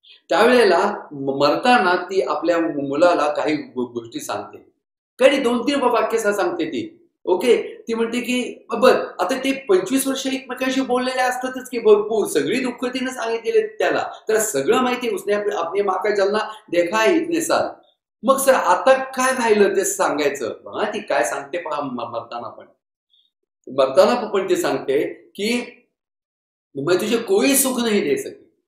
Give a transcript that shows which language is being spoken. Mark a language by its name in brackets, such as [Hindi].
[Marathi] त्यावेळेला मरताना ती आपल्या मुलाला काही गोष्टी सांगते. काही 2-3 वाक्य सांगते ती. ओके, ती म्हणते की बर, आता ते 25 वर्ष एकमेकांशी बोललेले असतातच की भरपूर, सगळी दुःख तिने सांगितलेले त्याला, तर सगळं माहिती. [Hindi] उसने अपनी माँ का जलना देखा है इतने साल. [Marathi] मग सर आता काय राहिलं ते सांगायचं? बघा ती काय सांगते पहा मरताना पण ती सांगते की [Hindi] मैं तुझे कोई सुख नहीं दे सकी.